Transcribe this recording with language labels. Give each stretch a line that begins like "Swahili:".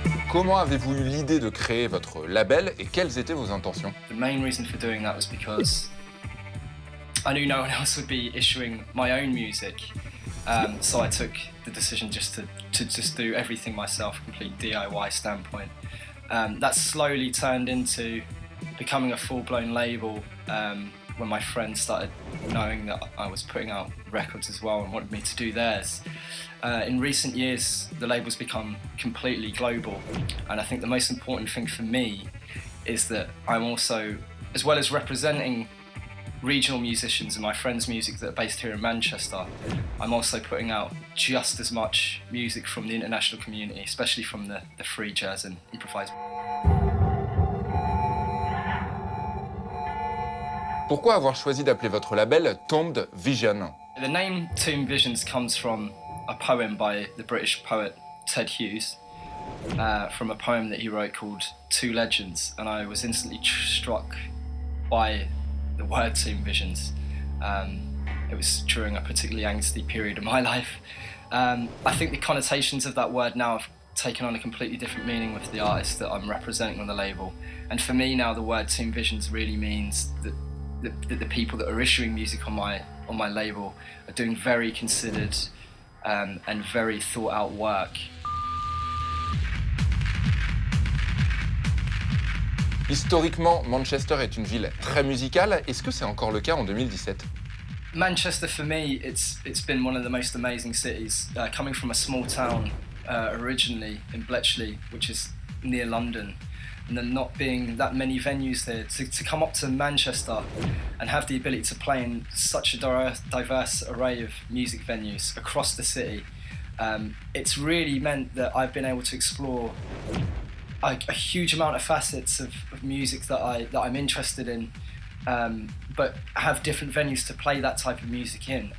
French: Comment avez-vous eu l'idée de créer votre label et quelles étaient vos intentions?
English: The main reason for doing that was because I knew no one else would be issuing my own music. So I took the decision just to just do everything myself, complete DIY standpoint. That slowly turned into becoming a full-blown label when my friends started knowing that I was putting out records as well and wanted me to do theirs. In recent years, the label's become completely global, and I think the most important thing for me is that I'm also, as well as representing regional musicians and my friends' music that are based here in Manchester, I'm also putting out just as much music from the international community, especially from the free jazz and improvised.
French: Pourquoi avoir choisi d'appeler votre label Tombed Vision?
English: The name Tomb Visions comes from a poem by the British poet Ted Hughes, from a poem that he wrote called Two Legends, and I was instantly struck by the word Tomb Visions. It was during a particularly angsty period of my life. I think the connotations of that word now have taken on a completely different meaning with the artist that I'm representing on the label. And for me now, the word Tomb Visions really means that the people that are issuing music on my label are doing very considered and very thought out work.
French: Historiquement, Manchester est une ville très musicale. Est-ce que c'est encore le cas en 2017?
English: Manchester, for me, it's been one of the most amazing cities. Coming from a small town originally in Bletchley, which is near London, and then not being that many venues there, to come up to Manchester and have the ability to play in such a diverse array of music venues across the city, it's really meant that I've been able to explore a huge amount of facets of music that I'm interested in, but have different venues to play that type of music in.